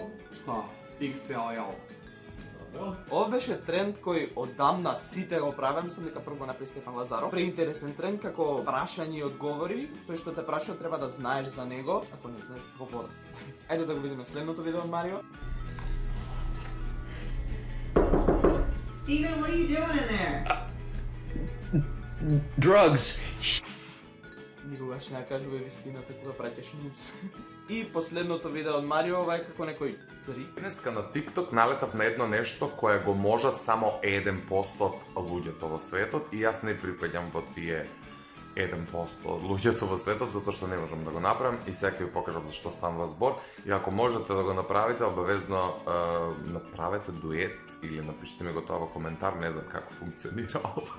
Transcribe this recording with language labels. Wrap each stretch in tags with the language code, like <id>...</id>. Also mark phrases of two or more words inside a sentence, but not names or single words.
<mk>Што? XLL. Добро. Ова беше тренд кој одамна сите го правам, мислам дека прво го направи Стефан Лазаров. Преинтересен тренд како прашање и одговори. Тој што те прашува треба да знаеш за него, ако не знаеш говори. Ајде да го видиме следното видео од Марио.</mk> <en>Steven, what are you doing in there? Drugs.</en> <mk>Никогаш не ја кажува вистината кога праќаш нуц. И последното видео од Марио, ова е како некој трик. Днеска на TikTok налетав на едно нешто кое го можат само 1% од луѓето во светот и јас не припаѓам во тие 1% од луѓето во светот затоа што не можам да го направам и сега ќе ви покажам за што станува збор и ако можете да го направите обавезно направете дует или напишете ми го тоа во коментар, не знам како функционира ова.</mk>